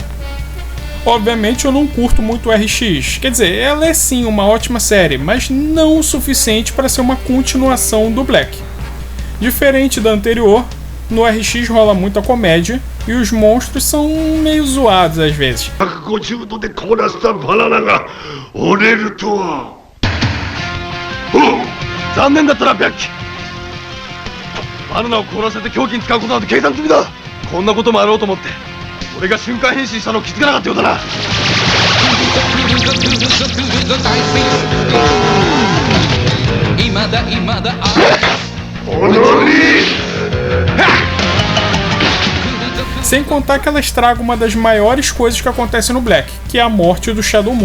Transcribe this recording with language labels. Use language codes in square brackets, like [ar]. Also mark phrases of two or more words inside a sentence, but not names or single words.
[pt] Obviamente eu não curto muito o RX, quer dizer, ela é sim uma ótima série, mas não o suficiente para ser uma continuação do Black. Diferente da anterior, no RX rola muita comédia e os monstros são meio zoados às vezes. [ja] 150 度で凍らせたバナナが折れるとは。残念だったな、ビャッキ。バナナを凍らせて凶器に使うことなんて計算済みだ。こんなこともあろうと思って、俺が瞬間変身したの気づかなかったようだな。 [pt] Sem contar que ela estraga uma das maiores coisas que acontece no Black, que é a morte do Shadow Moon.